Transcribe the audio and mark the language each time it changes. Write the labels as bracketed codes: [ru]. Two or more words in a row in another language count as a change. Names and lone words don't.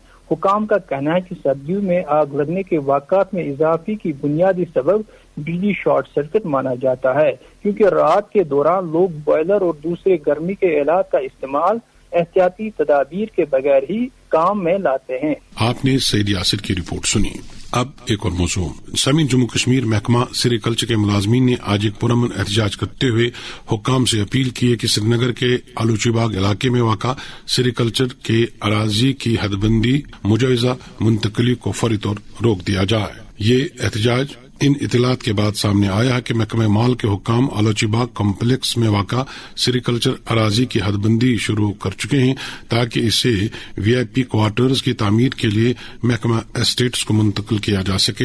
[ur] حکام کا کہنا ہے کہ سردیوں میں آگ لگنے کے واقعات میں اضافے کی بنیادی سبب بجلی [en] short circuit [ur] مانا جاتا ہے، کیونکہ رات کے دوران لوگ بوائلر اور دوسرے گرمی کے آلات کا استعمال احتیاطی تدابیر کے بغیر ہی کام میں لاتے ہیں۔ آپ نے سعید یاسر کی رپورٹ سنی۔ اب ایک اور موضوع، سمیع جموں کشمیر محکمہ سیریکلچر کے ملازمین نے آج ایک پرامن احتجاج کرتے ہوئے حکام سے اپیل کی ہے کہ سری نگر کے آلوچی باغ علاقے میں واقع سیریکلچر کے اراضی کی حد بندی مجوزہ منتقلی کو فوری طور روک دیا جائے۔ یہ احتجاج ان اطلاعات کے بعد سامنے آیا ہے کہ محکمہ مال کے حکام آلوچی باغ کمپلیکس میں واقع سیریکلچر اراضی کی حد بندی شروع کر چکے ہیں تاکہ اسے [en] VIP quarters [ur] کی تعمیر کے لیے محکمہ اسٹیٹس کو منتقل کیا جا سکے۔